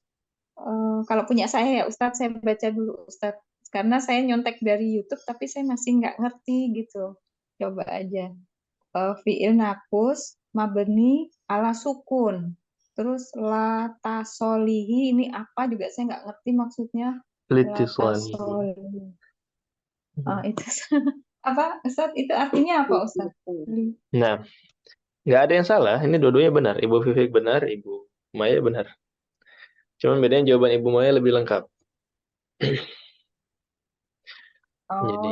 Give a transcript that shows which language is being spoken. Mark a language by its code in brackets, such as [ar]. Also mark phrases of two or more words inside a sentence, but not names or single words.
[id] Kalau punya saya ya Ustadz, saya baca dulu Ustadz. Karena saya nyontek dari YouTube tapi saya masih nggak ngerti gitu. Coba aja. [ar] فعل ناقص مبني على سكون. [id] Terus [ar] لا تصلحي [id] ini apa juga saya nggak ngerti maksudnya. [ar] La Litisani. tasolihi. [id] Itu apa Ustadz? Itu artinya apa Ustadz? Nah, nggak ada yang salah. Ini dua-duanya benar. Ibu Vivik benar, Ibu Maya benar. Cuman bedanya jawaban Ibu Maya lebih lengkap. Jadi,